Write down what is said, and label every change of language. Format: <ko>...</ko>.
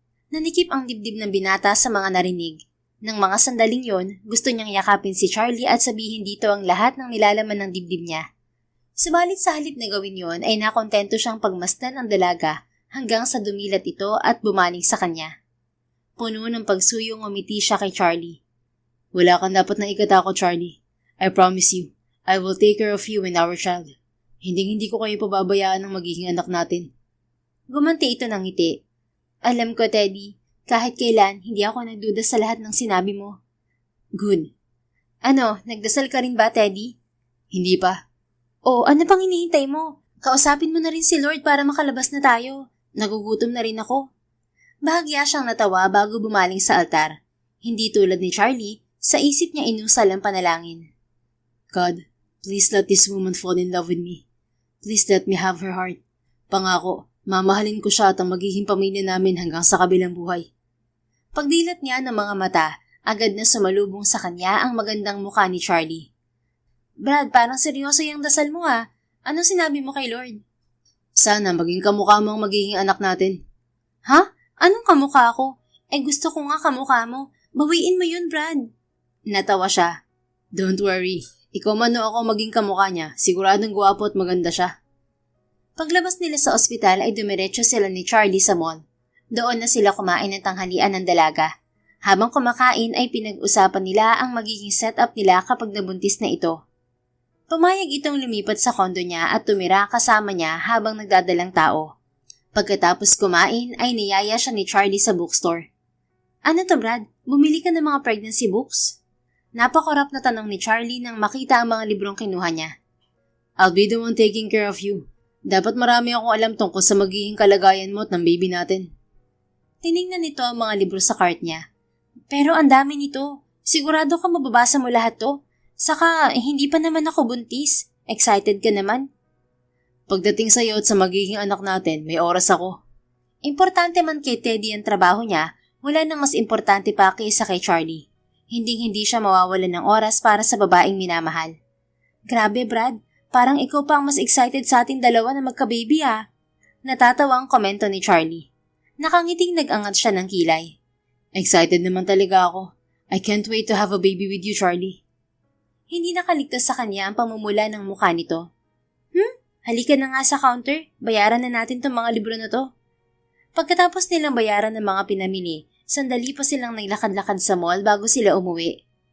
<tl>Nanikip ang dibdib ng binata sa mga narinig. Nang mga sandaling yon, gusto niyang yakapin si Charlie at sabihin dito ang lahat ng nilalaman ng dibdib niya. Subalit sa halip na gawin yon ay nakontento siyang pagmasdan ang dalaga hanggang sa dumilat ito at bumaling sa kanya. Puno ng pagsuyong umiti siya kay Charlie. Wala kang dapat na ikatakot, Charlie.</tl> <en>I promise you, I will take care of you and our child.</en> <tl>Hindi ko kayo pababayaan ng magiging anak natin. Gumanti ito ng ngiti. Alam ko, Teddy, kahit kailan hindi ako nagduda sa lahat ng sinabi mo. Good. Ano, nagdasal ka rin ba, Teddy? Hindi pa. O, ano pang hinihintay mo? Kausapin mo na rin si Lord para makalabas na tayo. Nagugutom na rin ako. Bahagya siyang natawa bago bumaling sa altar. Hindi tulad ni Charlie, sa isip niya inusal ang panalangin.</tl> <en>God, please let this woman fall in love with me. Please let me have her heart.</en> <tl>Pangako, mamahalin ko siya at ang magiging pamilya namin hanggang sa kabilang buhay. Pagdilat niya ng mga mata, agad na sumalubong sa kanya ang magandang mukha ni Charlie. Brad, parang seryoso yung dasal mo ah. Anong sinabi mo kay Lord? Sana maging kamukha mo ang magiging anak natin. Ha? Anong kamukha ko? Gusto ko nga kamukha mo. Bawiin mo yun, Brad. Natawa siya.</tl> <en>Don't worry.</en> <tl>Ikaw man o ako maging kamukha niya, siguradong gwapo at maganda siya. Paglabas nila sa ospital ay dumiretso sila ni Charlie sa mall. Doon na sila kumain ng tanghalian ng dalaga. Habang kumakain ay pinag-usapan nila ang magiging setup nila kapag nabuntis na ito. Pumayag itong lumipat sa kondo niya at tumira kasama niya habang nagdadalang tao. Pagkatapos kumain ay niyaya siya ni Charlie sa bookstore. Ano to, Brad? Bumili ka ng mga pregnancy books? Napakorap na tanong ni Charlie nang makita ang mga librong kinuha niya.</tl> <en>I'll be the one taking care of you.</en> <tl>Dapat marami akong alam tungkol sa magiging kalagayan mo at ng baby natin. Tiningnan nito ang mga libro sa cart niya. Pero ang dami nito. Sigurado ka mababasa mo lahat to? Saka hindi pa naman ako buntis. Excited ka naman? Pagdating sa'yo at sa magiging anak natin, may oras ako. Importante man kay Teddy ang trabaho niya, wala nang mas importante pa kaysa kay Charlie. Hindi siya mawawalan ng oras para sa babaeng minamahal. Grabe, Brad. Parang ikaw pa ang mas excited sa ating dalawa na magka-baby ah. Natatawa ang komento ni Charlie. Nakangiting nag-angat siya ng kilay. Excited naman talaga ako.</tl> <en>I can't wait to have a baby with you, Charlie.</en> <tl>Hindi nakaligtas sa kanya ang pamumula ng mukha nito. Halika na nga sa counter. Bayaran na natin tong mga libro na to. Pagkatapos nilang bayaran ng mga pinamili, sandali pa silang naglakad-lakad sa mall bago sila umuwi.</tl>